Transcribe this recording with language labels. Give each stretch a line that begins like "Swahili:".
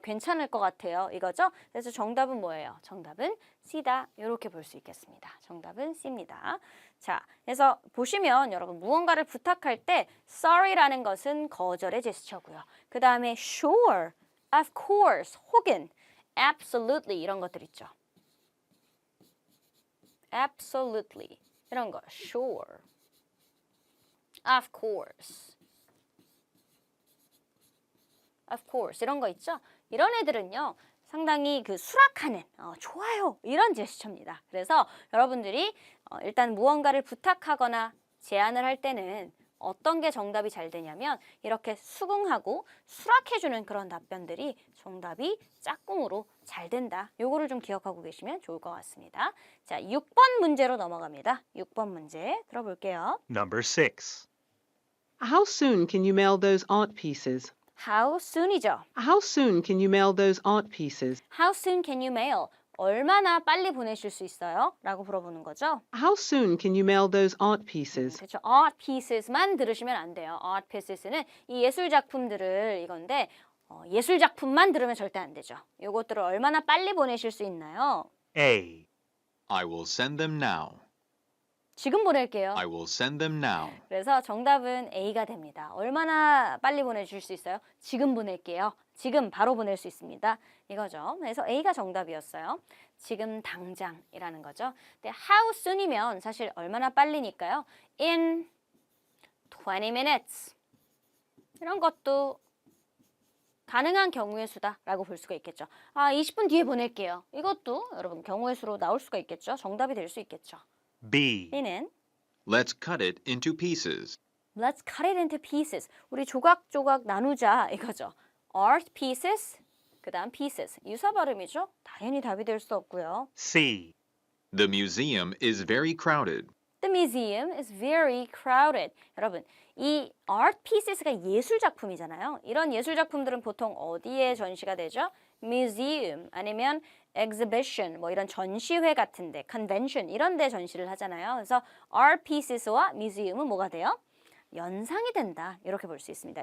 Korean: 괜찮을 것 같아요. 이거죠? 그래서 정답은 뭐예요? 정답은 C다. 이렇게 볼 수 있겠습니다. 정답은 C입니다. 자, 그래서 보시면 여러분 무언가를 부탁할 때 sorry라는 것은 거절의 제스처고요. 그 다음에 sure, of course, 혹은 absolutely 이런 것들 있죠. absolutely 이런 거 sure, of course, of course 이런 거 있죠. 이런 애들은요 상당히 그 수락하는 좋아요 이런 제스처입니다. 그래서 여러분들이 일단 무언가를 부탁하거나 제안을 할 때는 어떤 게 정답이 잘 되냐면 이렇게 수긍하고 수락해주는 그런 답변들이 정답이 짝꿍으로 잘 된다. 요거를 좀 기억하고 계시면 좋을 것 같습니다. 자, 6번 문제로 넘어갑니다. 6번 문제 들어볼게요.
English: Number 6. How soon can you mail those art pieces? How soon이죠. How soon can you mail those art pieces? How soon can you mail?
Korean: 얼마나 빨리 보내실 수 있어요? 라고 물어보는 거죠.
English: How soon can you mail those art pieces?
Korean: 그렇죠. art pieces만 들으시면 안 돼요. art pieces는 이 예술 작품들을 이건데 예술 작품만 들으면 절대 안 되죠. 요것들을 얼마나 빨리 보내실 수 있나요?
English: A. I will send them now.
Korean: 지금 보낼게요.
English: I will send them now.
Korean: 그래서 정답은 A가 됩니다. 얼마나 빨리 보내줄 수 있어요? 지금 보낼게요. 지금 바로 보낼 수 있습니다. 이거죠. 그래서 A가 정답이었어요. 지금 당장이라는 거죠. 근데 how soon이면 사실 얼마나 빨리니까요.
English: In 20 minutes.
Korean: 이런 것도 가능한 경우의 수다라고 볼 수가 있겠죠. 20분 뒤에 보낼게요. 이것도 여러분 경우의 수로 나올 수가 있겠죠. 정답이 될 수 있겠죠.
English: B.
Korean: B는
English: Let's cut it into pieces. Let's cut it into pieces.
Korean: 우리 조각조각 나누자 이거죠.
English: Art pieces,
Korean: 그 다음
English: pieces.
Korean: 유사 발음이죠. 당연히 답이 될 수 없고요.
English: C. The museum is very crowded. The museum is very crowded.
Korean: 여러분, 이 art pieces가 예술 작품이잖아요. 이런 예술 작품들은 보통 어디에 전시가 되죠? museum 아니면 exhibition 뭐 이런 전시회 같은데 convention 이런 데 전시를 하잖아요. 그래서 art pieces와 museum은 뭐가 돼요? 연상이 된다. 이렇게 볼 수 있습니다.